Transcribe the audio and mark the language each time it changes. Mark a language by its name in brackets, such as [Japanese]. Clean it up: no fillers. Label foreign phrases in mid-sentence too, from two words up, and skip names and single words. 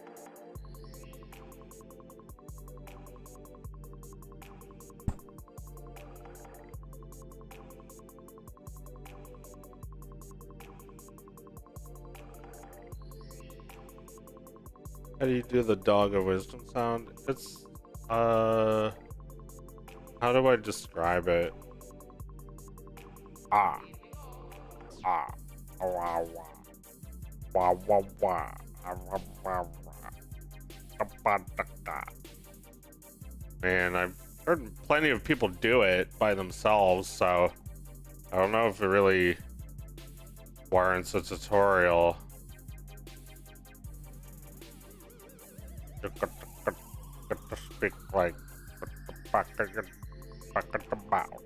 [English] How do you do the dog of wisdom sound? It's how do I describe it? Ah. Ah. Wah wah. Wah wah wah. Ah, wah, wah, wah. Da, ba, da, da. Man, I've heard plenty of people do it by themselves, so I don't know if it really warrants a tutorial. You got to speak like back at the mouth.